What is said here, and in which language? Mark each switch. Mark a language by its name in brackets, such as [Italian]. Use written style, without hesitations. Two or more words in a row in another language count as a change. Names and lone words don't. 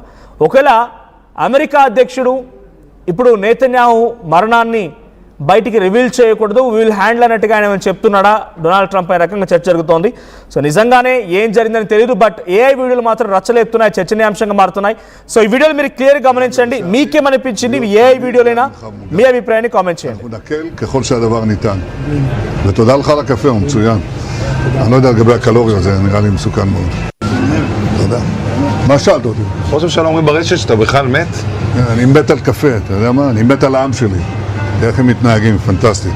[Telugu] ఒకవేళ అమెరికా అధ్యక్షుడు ఇప్పుడు నేతన్యాహు మరణాన్ని బయటికి రివీల్ చేయకూడదు, [English] will handle [Telugu] అన్నట్టుగా ఆయన చెప్తున్నాడా డొనాల్డ్ ట్రంప్ అనే రకంగా చర్చ జరుగుతోంది. సో నిజంగానే ఏం జరిగిందని తెలియదు, బట్ ఏఐ వీడియోలు మాత్రం రచ్చలేస్తున్నాయి, చర్చనీయాంశంగా మారుతున్నాయి. సో ఈ వీడియోలు మీరు క్లియర్గా గమనించండి, మీకేమనిపించింది ఏఐ వీడియోలైనా మీ అభిప్రాయాన్ని కామెంట్ చేయండి. [Hebrew] מה שאלת אותי? ראש הממשלה אומרים ברשת שאתה בכלל מת? אני מת על קפה, אתה יודע מה? אני מת על העם שלי. איך הם מתנהגים, פנטסטי.